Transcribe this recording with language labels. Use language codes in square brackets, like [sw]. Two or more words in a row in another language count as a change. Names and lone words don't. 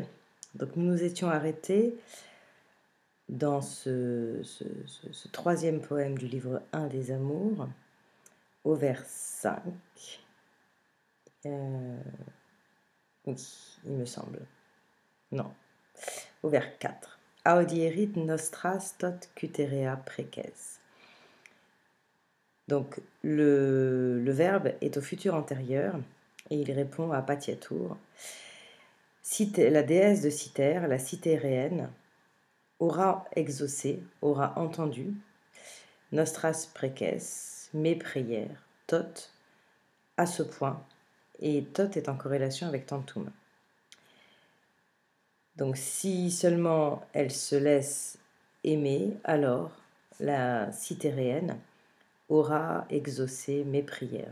[fr] Donc, nous nous étions arrêtés dans ce troisième poème du livre 1 des Amours, au vers 5. Oui, il me semble. Non, au vers 4. [la] Audierit nostras tot cuterea preces. [fr] Donc, le verbe est au futur antérieur et il répond à Patiatour. La déesse de Cythère, la cythéréenne, aura exaucé, aura entendu, [la] nostras preces, [fr] mes prières, tot, à ce point, et tot est en corrélation avec tantum. Donc, si seulement elle se laisse aimer, alors la cythéréenne aura exaucé mes prières.